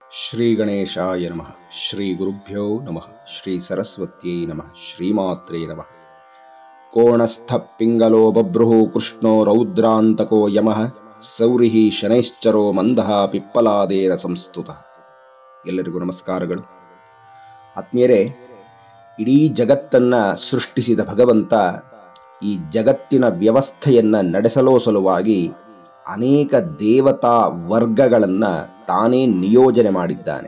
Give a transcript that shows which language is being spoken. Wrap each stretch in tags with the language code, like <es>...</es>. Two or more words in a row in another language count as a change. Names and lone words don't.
<sa>ಶ್ರೀ ಗಣೇಶಾಯ ನಮಃ. ಶ್ರೀ ಗುರುಭ್ಯೋ ನಮಃ. ಶ್ರೀ ಸರಸ್ವತ್ಯೈ ನಮಃ. ಶ್ರೀಮಾತ್ರೇ ನಮಃ. ಕೋಣಸ್ಥ ಪಿಂಗಲೋ ಬಭ್ರುಃ ಕೃಷ್ಣೋ ರೌದ್ರಾಂತಕೋ ಯಮಃ ಸೌರಿಃ ಶನೈಶ್ಚರೋ ಮಂದಃ ಪಿಪ್ಪಲಾದೇನ ಸಂಸ್ತುತಃ.</sa> <kn>ಎಲ್ಲರಿಗೂ ನಮಸ್ಕಾರಗಳು. ಆತ್ಮೀಯರೇ, ಇಡೀ ಜಗತ್ತನ್ನ ಸೃಷ್ಟಿಸಿದ ಭಗವಂತ ಈ ಜಗತ್ತಿನ ವ್ಯವಸ್ಥೆಯನ್ನ ನಡೆಸಲೋ ಸಲುವಾಗಿ ಅನೇಕ ದೇವತಾ ವರ್ಗಗಳನ್ನು ತಾನೇ ನಿಯೋಜನೆ ಮಾಡಿದ್ದಾನೆ.</kn>